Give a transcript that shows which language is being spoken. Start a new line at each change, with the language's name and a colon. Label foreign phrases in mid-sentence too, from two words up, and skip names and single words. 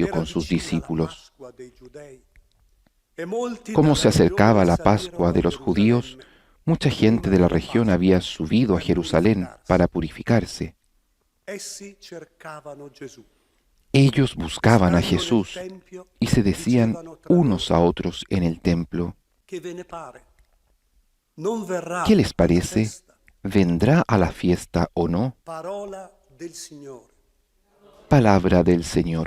Italian: era
Spanish: con sus
Italian: vicina la
Spanish: discípulos.
Italian: Pasqua dei giudei, e molti
Spanish: Como
Italian: dalla
Spanish: se acercaba
Italian: regione
Spanish: la
Italian: salirono
Spanish: Pascua
Italian: a
Spanish: de los judíos,
Italian: Gerusalemme
Spanish: mucha gente de la región había subido a Jerusalén para purificarse.
Italian: Essi cercavano Gesù,
Spanish: Ellos buscaban a
Italian: Stando nel
Spanish: Jesús
Italian: tempio,
Spanish: y se decían
Italian: dicevano tra
Spanish: unos
Italian: loro,
Spanish: a otros en el templo,
Italian: che ve ne pare? Non verrà
Spanish: ¿qué les
Italian: alla
Spanish: parece?
Italian: festa?
Spanish: ¿Vendrá a la fiesta o no?
Italian: Parola del Signore.
Spanish: Palabra del Señor.